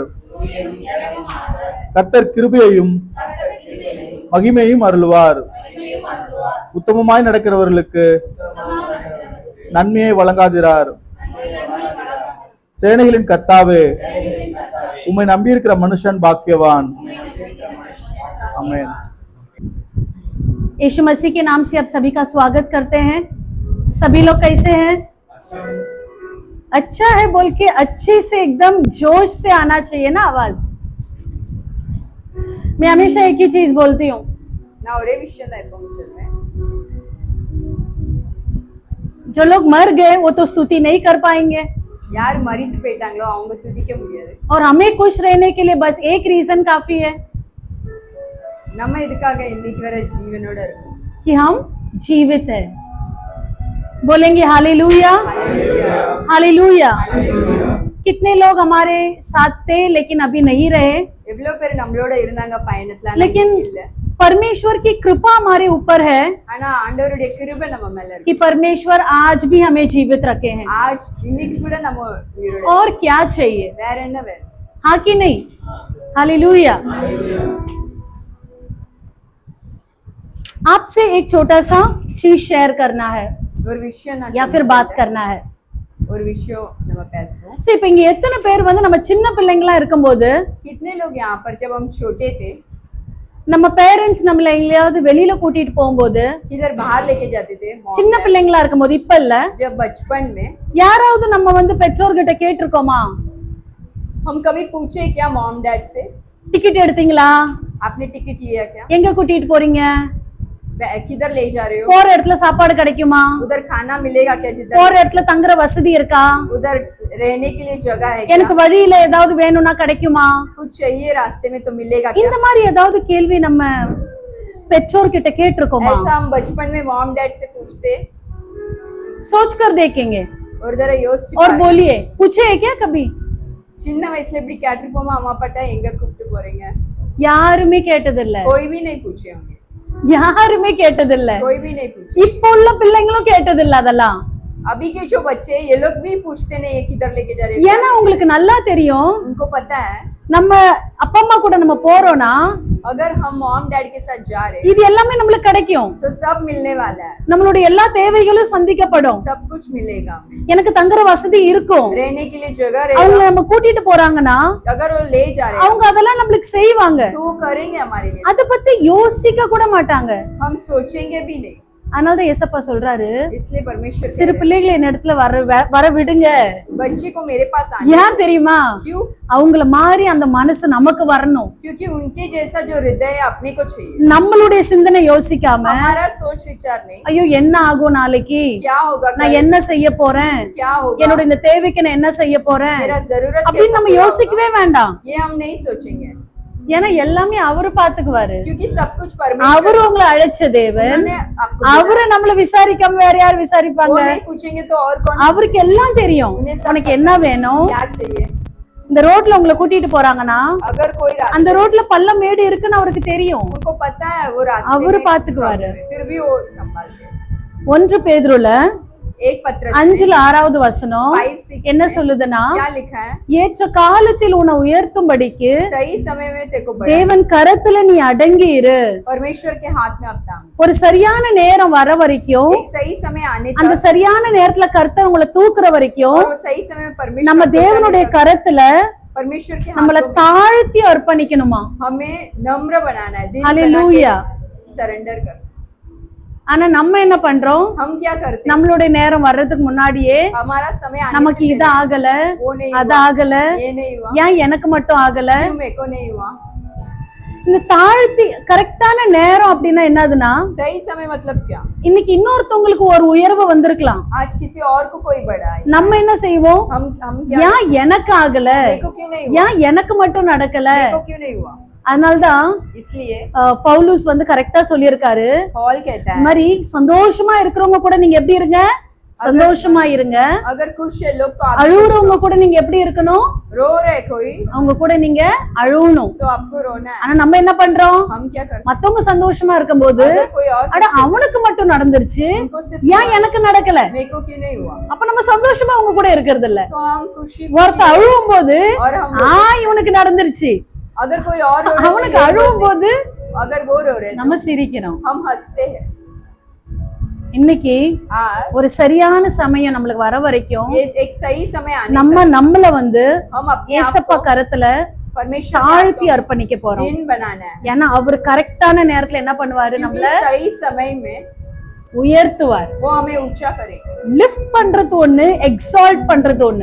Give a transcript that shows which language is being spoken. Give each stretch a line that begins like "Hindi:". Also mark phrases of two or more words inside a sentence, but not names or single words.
Tamil: கர்த்தர் கிருபையையும் மகிமையும் அருள்வார். உத்தமமாய் நடக்கிறவர்களுக்கு நன்மையை வழங்காதிரார். சேனைகளின் கர்த்தாவே, உம்மை நம்பியிருக்கிற மனுஷன் பாக்கியவான்.
Hindi: आमीन। यीशु मसीह के नाम से आप सभी का स्वागत करते हैं। सभी लोग कैसे हैं? अच्छा है बोल के अच्छे से एकदम जोश से आना चाहिए ना आवाज। मैं हमेशा एक ही चीज बोलती हूँ,
Tamil: நான் ஒரே விஷயம் தான் எப்பவும் சொல்றேன்,
Hindi: जो लोग मर गए वो तो स्तुति नहीं कर पाएंगे,
Tamil: யார் மரித்து போயிட்டாங்களோ அவங்க துதிக்க முடியாது.
Hindi: और हमें खुश रहने के लिए बस एक रीजन काफी है
Tamil: நம்ம இதுக்காக இன்னைக்கு வரை ஜீவனோட இருக்கோம்,
Hindi: कि हम जीवित है। बोलेंगे हालेलुया, हालेलुया। कितने लोग हमारे साथ थे लेकिन अभी नहीं रहे,
Tamil: எவ்வளவு பேர் நம்மளோட இருந்தாங்க பயணத்துல,
Hindi: लेकिन
Tamil: இல்ல.
Hindi: परमेश्वर की कृपा हमारे ऊपर है
Tamil: ஆனா ஆண்டவருடைய கிருபை நம்ம மேல இருக்கு,
Hindi: कि परमेश्वर आज भी हमें जीवित रखे हैं।
Tamil: आज இன்னைக்கு கூட நம்ம உயிரோட.
Hindi: और क्या चाहिए?
Tamil: வேற என்ன வேணும்?
Hindi: हाँ कि नहीं? हालेलुया। आपसे एक छोटा सा चीज शेयर करना है
Tamil: ஒரு விஷயம் நான்
Hindi: या फिर बात करना है।
Tamil: ஒரு விஷயம் நம்ம பேசுவோம். சரி, இப்ப இங்க எத்தனை பேர் வந்து நம்ம சின்ன பிள்ளைங்களா இருக்கும்போது
Hindi: कितने लोग यहाँ पर जब हम छोटे थे,
Tamil: நம்ம பேரண்ட்ஸ் நம்மள எங்கேயாவது வெளியில கூட்டிட்டு போகும்போது,
Hindi: किधर बाहर लेके जाते थे,
Tamil: சின்ன பிள்ளைங்களா இருக்கும்போது, இப்ப இல்ல,
Hindi: जब बचपन में
Tamil: யாராவது நம்ம வந்து பெற்றோர்கிட்ட கேட்டிருக்கோமா,
Hindi: हम कभी पूछे क्या
English: mom dad
Hindi: से,
Tamil: டிக்கெட் எடுத்தீங்களா,
Hindi: आपने टिकट लिया क्या,
Tamil: எங்க கூட்டிட்டு போறீங்க,
Hindi: किधर ले जा रहे हो,
Tamil: போற இடத்துல சாப்பாடு கிடைக்குமா,
Hindi: उधर खाना मिलेगा क्या, जिधर
Tamil: போற இடத்துல தங்குற வசதி இருக்கா,
Hindi: उधर रहने के लिए जगह है
Tamil: எனக்கு
Hindi: क्या,
Tamil: வழியில ஏதாவது வேணும்னா கிடைக்குமா,
Hindi: कुछ चाहिए रास्ते में तो मिलेगा क्या,
Tamil: இந்த மாதிரி ஏதாவது கேள்வி நம்ம பெற்றோர்கிட்ட கேட்டிருக்கோமா?
Hindi: ऐसा हम बचपन में
English: mom dad
Hindi: से पूछते, सोच कर देखेंगे और जरा யோசிச்சு और
Tamil: பாருங்க.
Hindi: बोलिए, पूछे है क्या कभी?
Tamil: சின்ன வயசுல இப்படி கேட்டிருப்போமா, அம்மா அப்பாட்ட எங்க கூப்பிட்டு போறீங்க, யாருமே கேட்டதில்ல,
Hindi: कोई भी नहीं पूछे होंगे,
Tamil: யாருமே கேட்டதில்ல,
Hindi: कोई भी नहीं पूछे.
Tamil: இப்ப உள்ள பிள்ளைங்களும் கேட்டதில்ல அதெல்லாம்।
Hindi: अभी के जो बच्चे ये लोग भी पूछते नहीं है किधर लेके जा रहे हैं,
Tamil: ஏன்னா உங்களுக்கு நல்லா தெரியும்,
Hindi: उनको पता है
Tamil: நம்ம அப்பா அம்மா கூட நம்ம போறோம்னா
Hindi: अगर हम
English: mom dad
Hindi: के साथ जा रहे हैं
Tamil: இது எல்லாமே நம்மளுக்கு கிடைக்கும்,
Hindi: तो सब मिलने वाला है,
Tamil: நம்மளுடைய எல்லா தேவைகளும் சந்திக்கப்படும்,
Hindi: सब कुछ मिलेगा,
Tamil: எனக்கு தங்குற வசதி இருக்கும்,
Hindi: रहने के लिए जगह
Tamil: அவங்க
Hindi: रहेगा,
Tamil: நம்ம கூட்டிட்டு போறாங்கன்னா
Hindi: अगर वो ले जा रहे
Tamil: அவங்க அதெல்லாம் நம்மளுக்கு செய்வாங்க,
Hindi: हैं तो वो करेंगे हमारे लिए,
Tamil: அத பத்தி யோசிக்க கூட மாட்டாங்க।
Hindi: हम सोचेंगे भी नहीं,
Tamil: அதனாலதான் ஏசப்பா சொல்றாரு
Hindi: इसलिए परमेश्वर
Tamil: சிறு பிள்ளைகளை என் இடத்துல வர விடுங்க.
Hindi: बच्चे को मेरे पास आने
Tamil: ஏன் தெரியுமா?
Hindi: क्यों?
Tamil: அவங்கள மாதிரி அந்த மனசு நமக்கு வரணும்.
Hindi: क्योंकि उनके जैसा जो हृदय है अपने को चाहिए.
Tamil: நம்மளுடைய சிந்தனை யோசிக்காம
Hindi: हमारा सोच विचार नहीं
Tamil: ஐயோ என்ன ஆகும் நாளைக்கு,
Hindi: क्या होगा,
Tamil: நான் என்ன செய்ய போறேன்,
Hindi: क्या होगा,
Tamil: என்னோட இந்த தேவைக்கு நான் என்ன செய்ய போறேன்
Hindi: मेरा जरूरत
Tamil: அப்படின்னு
Hindi: कैसा
Tamil: நம்ம
Hindi: पूरा
Tamil: யோசிக்கவே வேண்டாம்.
Hindi: होगा, ये हम नहीं सोचेंगे.
Tamil: ஏன்னா எல்லாமே அவரு பாத்துக்குவாரு.
Hindi: क्योंकि सब कुछ परमेश्वर
Tamil: அவரு உங்களை அழைச்ச தேவன்.
Hindi: ने आपको
Tamil: அவரு நம்மள விசாரிக்காம வேற யார்
Hindi: वो
Tamil: விசாரிப்பாங்க?
Hindi: नहीं पूछेंगे तो और कौन
Tamil: அவருக்கு எல்லாம் தெரியும். உனக்கு என்ன வேணும்?
Hindi: क्या चाहिए.
Tamil: இந்த ரோட்ல உங்களை கூட்டிட்டு போறாங்கன்னா
Hindi: अगर कोई
Tamil: அந்த ரோட்ல பள்ளம் மேடு இருக்குன்னு அவருக்கு தெரியும்.
Hindi: उनको पता है वो रास्ते
Tamil: அவரு
Hindi: में
Tamil: பாத்துக்குவாரு.
Hindi: problem है, फिर भी वो संभालते हैं.
Tamil: 1 பேதுருல
Hindi: एक पत्र
Tamil: 5ல 6வது வசனம்
Hindi: 5:6
Tamil: என்ன சொல்லுதுன்னா,
Hindi: क्या लिखा है,
Tamil: ஏற்ற காலத்தில் உன்னை உயர்த்தும்படிக்கு
Hindi: सही समय में तेको बढ़ा,
Tamil: தேவன் கரத்துல நீ அடங்கி இரு.
Hindi: परमेश्वर के हाथ में अपना
Tamil: ஒரு சரியான நேரம் வர வரைக்கும்,
Hindi: एक सही समय आने
Tamil: அந்த
Hindi: तक
Tamil: சரியான நேரத்துல கர்த்தர் உங்களை தூக்குற வரைக்கும்
Hindi: और वो सही समय में परमेश्वर
Tamil: நம்ம
Hindi: को
Tamil: தேவனுடைய
Hindi: जाने तक
Tamil: கரத்துல
Hindi: परमेश्वर के
Tamil: நம்மள
Hindi: हाथों में
Tamil: தாழ்த்தி அர்ப்பணிக்கணுமா.
Hindi: हमें नम्र बनाना है, दिल हालेलुया. सरेंडर कर.
Tamil: ஆனா நம்ம என்ன பண்றோம்?
Hindi: हम क्या करते हैं,
Tamil: நம்மளுடைய நேரம் வர்றதுக்கு முன்னாடியே
Hindi: हमारा समय आने
Tamil: நமக்கு
Hindi: से
Tamil: இது
Hindi: पहले
Tamil: ஆகல,
Hindi: वो नहीं
Tamil: அது
Hindi: हुआ,
Tamil: ஆகல,
Hindi: ये नहीं हुआ,
Tamil: ஏன் எனக்கு மட்டும் ஆகல.
Hindi: क्यों मेरे को नहीं हुआ.
Tamil: இந்த தாழ்த்தி கரெக்டான நேரம் அப்படின்னா என்னதுன்னா,
Hindi: सही समय मतलब क्या,
Tamil: இன்னைக்கு இன்னொருத்தவங்களுக்கு ஒரு உயர்வு வந்திருக்கலாம்.
Hindi: आज किसी और को कोई बढ़ा है,
Tamil: நம்ம என்ன செய்வோம்?
Hindi: हम क्या,
Tamil: ஏன் எனக்கு ஆகல,
Hindi: मेरे को क्यों नहीं हुआ,
Tamil: ஏன் எனக்கு மட்டும் நடக்கல.
Hindi: मेरे को क्यों नहीं हुआ.
Tamil: அதனால்தான்
Hindi: इसलिए
Tamil: பவுலூஸ் கரெக்டா சொல்லியிருக்காரு,
Hindi: पॉल कहता
Tamil: இந்த
Hindi: है
Tamil: மாதிரி சந்தோஷமா இருக்கிறவங்க கூட நீங்க எப்படி இருங்க? சந்தோஷமா இருங்க.
Hindi: अगर खुश है लोग तो आप
Tamil: அழுவுறவங்க கூட நீங்க எப்படி இருக்கணும்?
Hindi: रो रहे कोई
Tamil: அவங்க கூட நீங்க அழுவணும்.
Hindi: तो आपको रोना है.
Tamil: ஆனா நம்ம என்ன பண்றோம்?
Hindi: हम क्या करते
Tamil: மத்தவங்க சந்தோஷமா இருக்கும்போது
Hindi: हैं, अगर कोई और
Tamil: அட அவனுக்கு மட்டும் நடந்துருச்சு,
Hindi: उनको सिर्फ
Tamil: ஏன் எனக்கு நடக்கல?
Hindi: मेरे को क्यों नहीं हुआ,
Tamil: அப்ப நம்ம சந்தோஷமா அவங்க கூட இருக்கிறது இல்ல.
Hindi: तो हम खुशी
Tamil: ஒருத்த அழுவும் போது
Hindi: और हम
Tamil: இவனுக்கு நடந்துருச்சு,
Hindi: अगर कोई और रो रहे हैं,
Tamil: அவனுக்கு
Hindi: तो ये
Tamil: அழுவும்
Hindi: बोलते
Tamil: போது
Hindi: हैं. अगर वो रो रहे हैं,
Tamil: நம்ம சிரிக்கிறோம்.
Hindi: हम हंसते हैं.
Tamil: இன்னைக்கு
Hindi: आज
Tamil: ஒரு சரியான சமயம் நம்மளுக்கு வர வரைக்கும்
Hindi: ये एक सही समय आने
Tamil: நம்மள
Hindi: हम अपने आप
Tamil: ஏசப்பா
Hindi: को
Tamil: கரத்துல
Hindi: परमेश्वर के
Tamil: தாழ்த்தி
Hindi: हाथों
Tamil: அர்ப்பணிக்க
Hindi: में
Tamil: போறோம்.
Hindi: दिन बनाना है,
Tamil: ஏன்னா அவர் கரெக்டான நேரத்துல என்ன பண்ணுவாரு?
Hindi: क्योंकि
Tamil: நம்மள
Hindi: सही समय में
Tamil: உயர்த்துவார்.
Hindi: वो हमें ऊंचा करेगा.
Tamil: லிஃப்ட் பண்றது ஒண்ணு, எக்ஸால்ட் பண்றது ஒண்ணு,